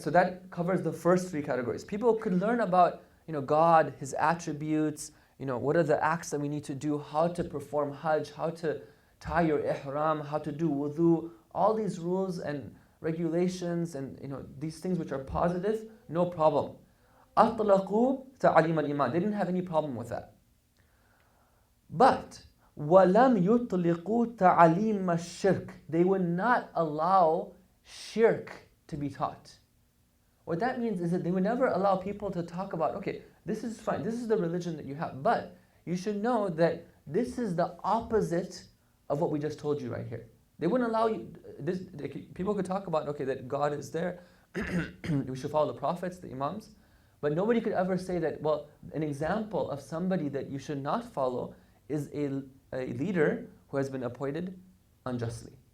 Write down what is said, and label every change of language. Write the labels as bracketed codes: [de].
[en] So that covers the first 3 categories. People could learn about God, His attributes, what are the acts that we need to do, how to perform Hajj, how to tie your ihram, how to do wudu, all these rules and regulations and these things which are positive, no problem. [ar] أطلقوا تعليم الإيمان. [en] They didn't have any problem with that. But [ar] وَلَمْ يُطْلِقُوا تَعْلِيمَ الشِّرْكِ. [en] They would not allow shirk to be taught. What that means is that they would never allow people to talk about, okay, this is fine, this is the religion that you have, but you should know that this is the opposite of what we just told you right here. They wouldn't allow you, people could talk about, okay, that God is there, we should follow the prophets, the imams, but nobody could ever say that, well, an example of somebody that you should not follow is a leader who has been appointed unjustly.